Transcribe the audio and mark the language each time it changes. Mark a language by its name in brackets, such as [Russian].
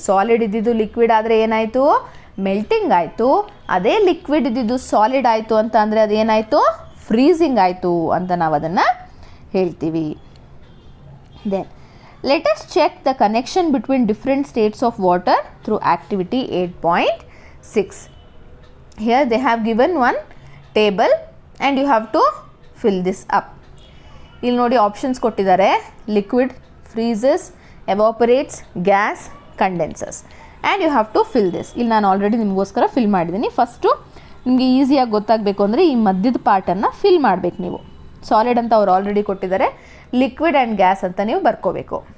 [Kannada] Solid ಇದ್ದಿದ್ದು liquid ಆದರೆ ಏನಾಯಿತು, ಮೆಲ್ಟಿಂಗ್ ಆಯಿತು. ಅದೇ ಲಿಕ್ವಿಡ್ ಇದ್ದಿದ್ದು ಸಾಲಿಡ್ ಆಯಿತು ಅಂತ ಅಂದರೆ ಅದೇನಾಯಿತು, ಫ್ರೀಸಿಂಗ್ ಆಯಿತು ಅಂತ ನಾವು ಅದನ್ನು ಹೇಳ್ತೀವಿ. [English] Then let us check the connection between different states of water through activity 8.6. Here they have given one table and you have to fill this up. [Kannada] ಇಲ್ಲಿ ನೋಡಿ ಆಪ್ಷನ್ಸ್ ಕೊಟ್ಟಿದ್ದಾರೆ, [English] Liquid, freezes, evaporates, gas, condenses, and you have to fill this. [Kannada] ಇಲ್ಲಿ ನಾನು already ನಿಮಗೋಸ್ಕರ fill ಮಾಡಿದ್ದೀನಿ. First ನಿಮಗೆ ಈಸಿಯಾಗಿ ಗೊತ್ತಾಗಬೇಕು ಅಂದರೆ ಈ ಮಧ್ಯದ ಪಾರ್ಟನ್ನು ಫಿಲ್ ಮಾಡಬೇಕು ನೀವು. ಸಾಲಿಡ್ ಅಂತ ಅವ್ರು ಆಲ್ರೆಡಿ ಕೊಟ್ಟಿದ್ದಾರೆ, ಲಿಕ್ವಿಡ್ ಆ್ಯಂಡ್ ಗ್ಯಾಸ್ ಅಂತ ನೀವು ಬರ್ಕೋಬೇಕು.